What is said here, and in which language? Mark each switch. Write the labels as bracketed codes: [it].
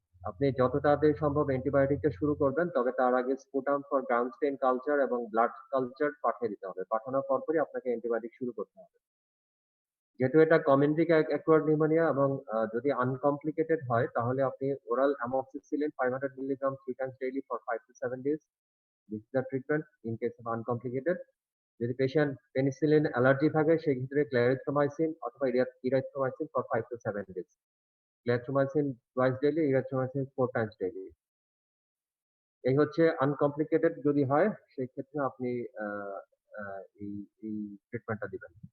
[bn] আপনি যত তাড়াতাড়ি সম্ভব অ্যান্টিবায়োটিকটা শুরু করবেন, তবে তার আগে sputum for ground Steyn culture এবং ব্লাড কালচার পাঠিয়ে দিতে হবে। পাঠানোর পরপরই আপনাকে অ্যান্টিবায়োটিক শুরু করতে হবে। যেহেতু এটা কমিউনিটি অ্যাকুয়ার্ড নিউমোনিয়া এবং যদি আনকমপ্লিকেটেড হয় তাহলে আপনি oral amoxicillin 500 milligram [en] 3 times daily for 5 to 7 days. This is the treatment in case of uncomplicated. [bn] যদি পেশেন্ট পেনিসিলিন অ্যালার্জি থাকে সেক্ষেত্রে ক্লারিথ্রোমাইসিন অথবা erythromycin [en] For 5 to 7 days. [bn] Clarithromycin twice daily, erythromycin 4 Times daily. এই হচ্ছে uncomplicated যদি হয় সেক্ষেত্রে আপনি আহ, আহ, এই এই ট্রিটমেন্টটা দিবেন।